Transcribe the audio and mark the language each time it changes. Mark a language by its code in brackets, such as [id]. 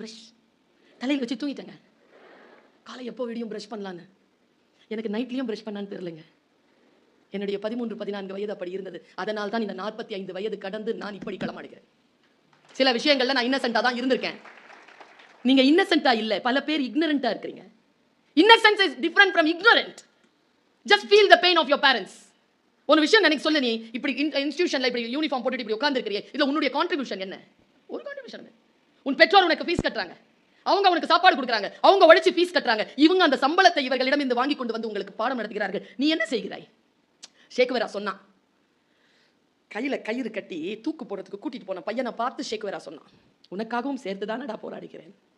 [ta] Brush தலையில் வச்சு தூங்கிட்டேங்க. காலை எப்போ விடியும் பிரஷ் பண்ணலான்னு. எனக்கு நைட்லையும் பிரஷ் பண்ணான்னு தெரியலங்க. என்னுடைய 13-14 வயது அப்படி இருந்தது. அதனால் தான் இந்த 45 வயது கடந்து நான் இப்படி களமாடுகிறேன். சில விஷயங்கள்ல நான் இன்னசென்ட்டா தான் இருந்திருக்கேன். நீங்க இன்னசென்ட்டா இல்ல, பல பேர் இக்னரண்டா இருக்கிறீங்க. [en] Innocence is different from ignorant. Just feel the pain of your parents. [ta] ஒரு விஷயம் எனக்கு சொல்லு, நீ இப்படி இன்ஸ்டிடியூஷன்ல இப்படி யூனிஃபார்ம் போட்டுட்டு இப்படி உட்கார்ந்திருக்கிறியே, இதுல உன்னுடைய கான்ட்ரிபியூஷன் என்ன? ஒரு கான்ட்ரிபியூஷன் என்ன? உன் பெற்றோர் உனக்கு ஃபீஸ் கட்டுறாங்க, அவங்க உனக்கு சாப்பாடு கொடுக்குறாங்க, அவங்க உழைச்சு ஃபீஸ் கட்டுறாங்க, இவங்க அந்த சம்பளத்தை இவர்களிடம் இருந்து வாங்கி கொண்டு வந்து உங்களுக்கு பாடம் நடத்துகிறார்கள். நீ என்ன செய்கிறாய்? ஷேக்வேரா சொன்னான், கையில கயிறு கட்டி தூக்கு போடுறதுக்கு கூட்டிட்டு போன பையனை பார்த்து ஷேக்வேரா சொன்னான், உனக்காகவும் சேர்த்துதானடா போராடுகிறேன்.